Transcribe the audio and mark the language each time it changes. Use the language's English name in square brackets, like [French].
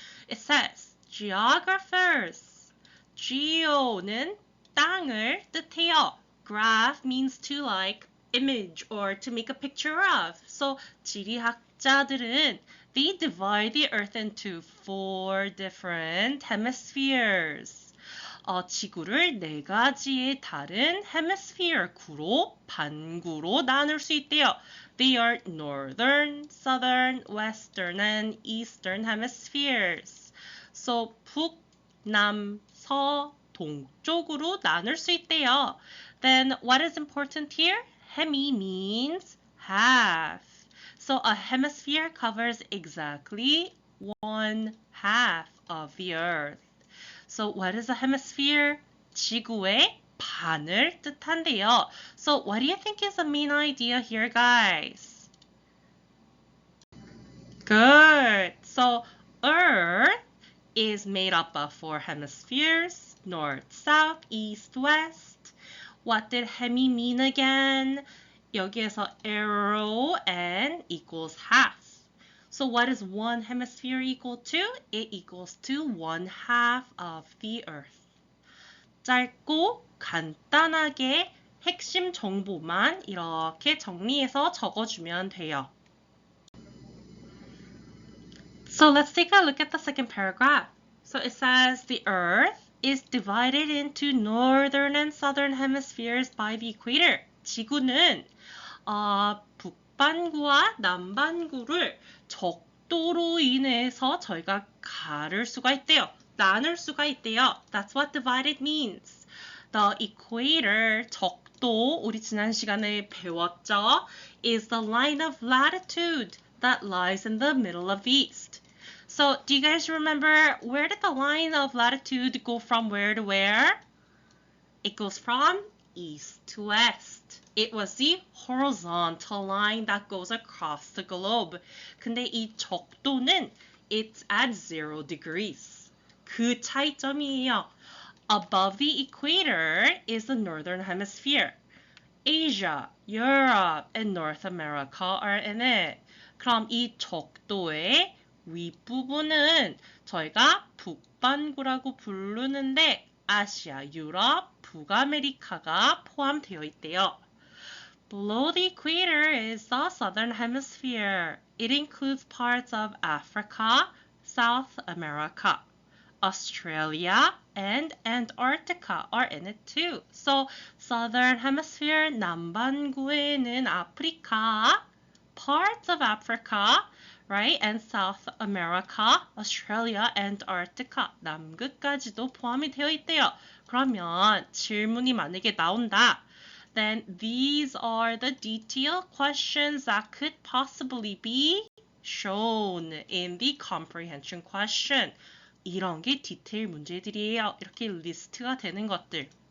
[English] It says, Geographers. [Korean] Geo는 땅을 뜻해요. [English] Graph means to like image or to make a picture of. So [Korean] 지리학자들은 [English] they divide the Earth into 4 different hemispheres. [Korean] 지구를 4가지의 다른 hemisphere 구로, 반구로 나눌 수 있대요. [English] They are northern, southern, western, and eastern hemispheres. [Korean] So 북, 남, 서, 동쪽으로 나눌 수 있대요. [English] Then what is important here? Hemi means half. So a hemisphere covers exactly 1/2 of the Earth. So what is a hemisphere? [Korean] 지구의 반을 뜻한대요. [English] So what do you think is the main idea here, guys? Good. So Earth is made up of 4 hemispheres, north, south, east, west. What did hemi mean again? [Korean] 여기에서 [English] arrow and equals half. So what is one hemisphere equal to? It equals to 1/2 of the Earth. [Korean] 짧고 간단하게 핵심 정보만 이렇게 정리해서 적어주면 돼요. [English] So let's take a look at the second paragraph. So it says the Earth is divided into northern and southern hemispheres by the equator. [Korean] 지구는 북반구와 남반구를 적도로 인해서 저희가 가를 수가 있대요. 나눌 수가 있대요. [English] That's what divided means. [Korean] The equator, 적도, 우리 지난 시간에 배웠죠? [English] Is the line of latitude that lies in the middle of the east. So, do you guys remember where did the line of latitude go from where to where? It goes from east to west. It was the horizontal line that goes across the globe. [Korean] 근데 이 적도는 [English] it's at 0 degrees. [Korean] 그 차이점이에요. [English] Above the equator is the northern hemisphere. Asia, Europe, and North America are in it. [Korean] 그럼 이 적도의 윗부분은 저희가 북반구라고 부르는데 아시아, 유럽, 북아메리카가 포함되어 있대요. [English] Below the equator is the southern hemisphere. It includes parts of Africa, South America, Australia, and Antarctica are in it too. So, southern hemisphere [Korean] 남반구에는 아프리카, [English] parts of Africa, right? [Korean] And South America, Australia, Antarctica, 남극까지도 포함이 되어 있대요. 그러면 질문이 만약에 나온다. [English] Then these are the detailed questions that could possibly be shown in the comprehension question. [Korean] 이런 게 디테일 문제들이에요. 이렇게 리스트가 되는 것들.